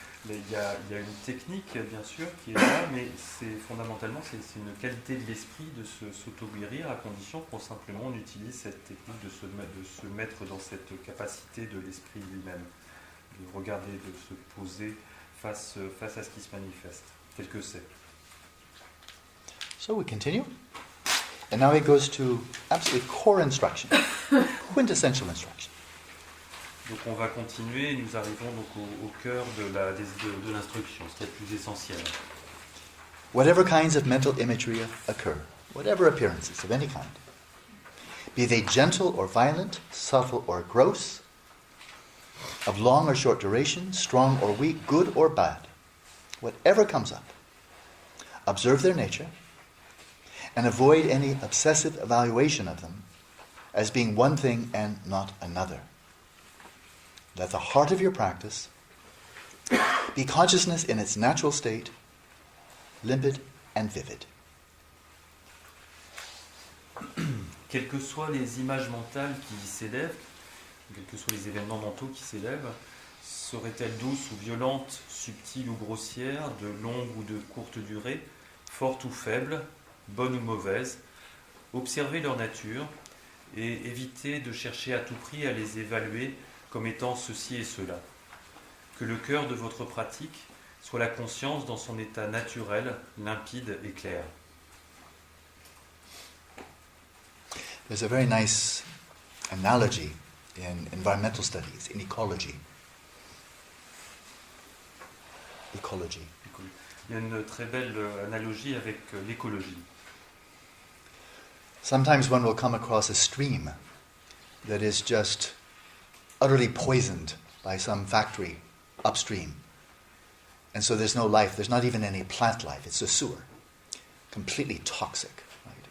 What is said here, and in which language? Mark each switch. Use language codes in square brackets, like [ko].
[fr] Il y a une technique, bien sûr, qui est là, mais fondamentalement, c'est une qualité de l'esprit de s'auto-guérir, à condition qu'on simplement utilise cette technique de se mettre dans cette capacité de l'esprit lui-même, de regarder, de se poser face à ce qui se manifeste, tel que c'est. [en] So we continue. And now it goes to absolutely core instruction, quintessential instruction. [fr] Donc on va continuer et nous arrivons donc au cœur de l'instruction, ce qui est le plus essentiel. [en] Whatever kinds of mental imagery occur, whatever appearances of any kind, be they gentle or violent, subtle or gross, of long or short duration, strong or weak, good or bad, whatever comes up, observe their nature and avoid any obsessive evaluation of them as being one thing and not another. Let the heart of your practice be consciousness in its natural state, limpid and vivid. [fr] Quelles que soient les images mentales qui s'élèvent, quels que soient les événements mentaux qui s'élèvent, seraient-elles douces ou violentes, subtiles ou grossières, de longue ou de courte durée, fortes ou faibles, bonnes ou mauvaises, observez leur nature et évitez de chercher à tout prix à les évaluer comme étant ceci et cela. Que le cœur de votre pratique soit la conscience dans son état naturel, limpide et clair. [en] There's a very nice analogy in environmental studies, in ecology. Ecology. [fr] Il y a une très belle analogie avec l'écologie. [en] Sometimes one will come across a stream that is just utterly poisoned by some factory upstream. And so there's no life, there's not even any plant life, it's a sewer. Completely toxic, right?